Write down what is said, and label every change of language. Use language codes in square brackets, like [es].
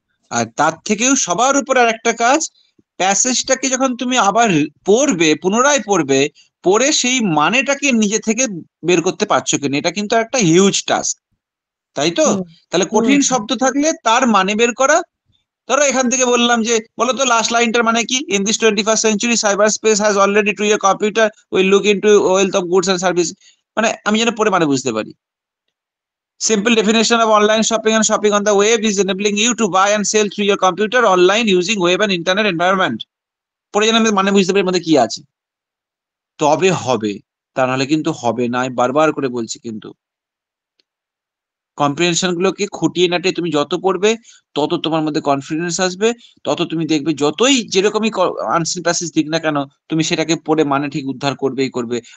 [bn] আর তার থেকেও সবার উপর আর একটা কাজ, প্যাসেজটাকে যখন তুমি আবার পড়বে, পুনরায় পড়বে, পড়ে সেই মানেটাকে নিজে থেকে বের করতে পারছো কিনা, এটা কিন্তু একটা হিউজ টাস্ক, তাই তো? হুম তাহলে হুম কঠিন শব্দ থাকলে তার মানে বের করা। ধরো এখান থেকে বললাম যে, বলো তো লাস্ট লাইনটার মানে কি? [en] in this 21st century cyber space has already two year computer will look into wealth of goods and service, [bn] মানে আমি যেন পড়ে মানে বুঝতে পারি। [en] Simple definition of online shopping and shopping on the web is enabling you to buy and sell through your computer online using web and internet environment. [bn] পরে যেন আমি মানে বুঝতে পারি এর মধ্যে কি আছে, তবে হবে। তা নাহলে কিন্তু হবে না, আমি বারবার করে বলছি। কিন্তু কম্প্রিহেনশন গুলোকে খুঁটিয়ে নাটিয়ে তুমি যত পড়বে, তত তোমার মধ্যে কনফিডেন্স আসবে, তত তুমি দেখবে যতই যেরকমই আনসিন প্যাসেজ দিক না কেন, তুমি সেটাকে পড়ে মানে ঠিক উদ্ধার করবেই করবে।